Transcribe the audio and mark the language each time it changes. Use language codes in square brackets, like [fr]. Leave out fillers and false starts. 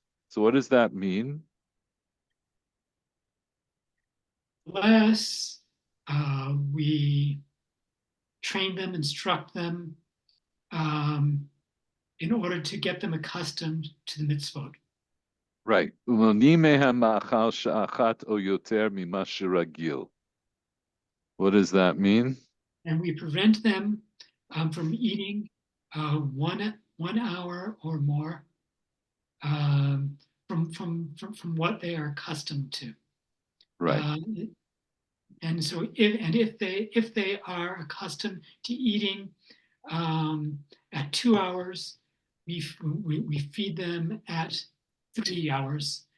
[en] So what does that mean? Less we train them, instruct them in order to get them accustomed to the mitzvot. Right. [he] ומונעים מהם מאכל שעה אחת או יותר ממה שרגיל. [en] What does that mean? And we prevent them from eating 1 hour or more from what they are accustomed to. Right. And so if they are accustomed to eating at 2 hours, we feed them at 3 hours.